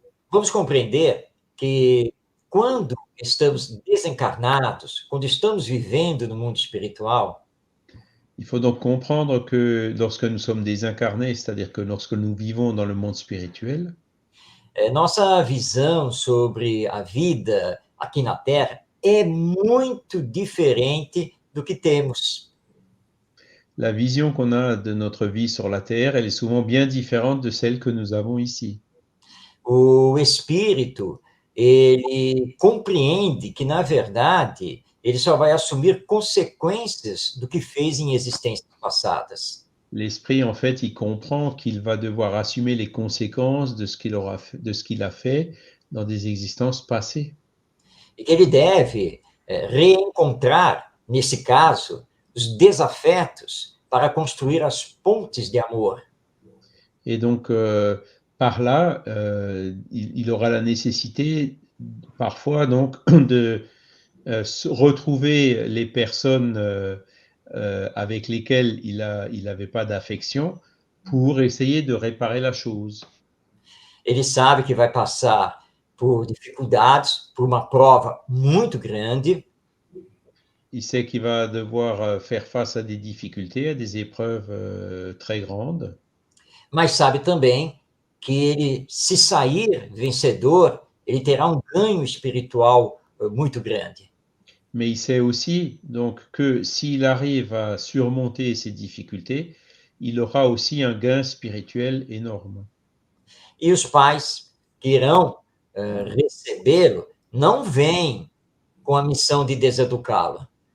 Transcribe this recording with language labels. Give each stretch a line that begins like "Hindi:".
Portuguese: Vamos compreender que quando estamos desencarnados, quando estamos vivendo no mundo espiritual,
French: il faut donc comprendre que lorsque nous sommes désincarnés, c'est-à-dire que lorsque nous vivons dans le monde spirituel,
Portuguese: nossa visão sobre a vida aqui na Terra é muito diferente do que temos.
French: La vision qu'on a de notre vie sur la Terre, elle est souvent bien différente de celle que nous avons ici.
Portuguese: O espírito, ele compreende que, na verdade, ele só vai assumir consequências do que fez em existências passadas.
French: L'esprit, en fait, il comprend qu'il va devoir assumer les conséquences de ce qu'il a fait dans des existences passées.
Portuguese: E que ele deve reencontrar, nesse caso, os desafetos para construir as pontes de amor.
French: Et donc, par là, il aura la nécessité, parfois, donc, de retrouver les personnes avec lesquelles il n'avait pas d'affection pour essayer de réparer la chose.
Portuguese: Ele sabe que vai passar por dificuldades, por uma prova muito grande.
French: Il sait qu'il va devoir faire face à des difficultés, à des épreuves très grandes.
Portuguese: Mas sabe também que ele, se sair vencedor, ele terá um ganho espiritual muito grande.
French: Mais il sait aussi donc que s'il arrive à surmonter ces difficultés, il aura aussi un gain spirituel énorme.
Portuguese: E os pais que irão recebê-lo não vêm com a missão de deseducá-lo.